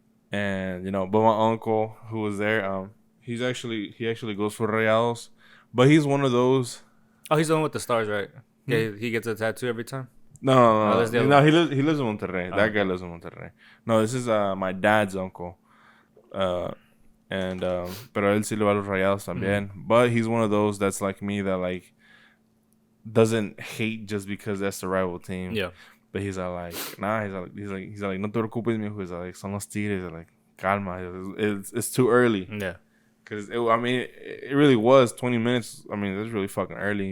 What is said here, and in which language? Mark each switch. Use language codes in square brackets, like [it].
[en] And, you know, but my uncle, who was there, he actually goes for Rayados. But he's one of those. Oh, he's the one with the stars, right? Yeah, he gets a tattoo every time. No. He lives in Monterrey. That guy lives in Monterrey. No, this is my dad's uncle. [es] Pero él sí le va a los Rayados también. [en] But he's one of those that's like me that like doesn't hate just because that's the rival team. Yeah. But he's like, nah. He's like, [es] no te preocupes, mijo. [en] He's like, [es] son los Tigres. [en] Like, calma. It's too early. Yeah. Because it really was 20 minutes. I mean, that's really fucking early.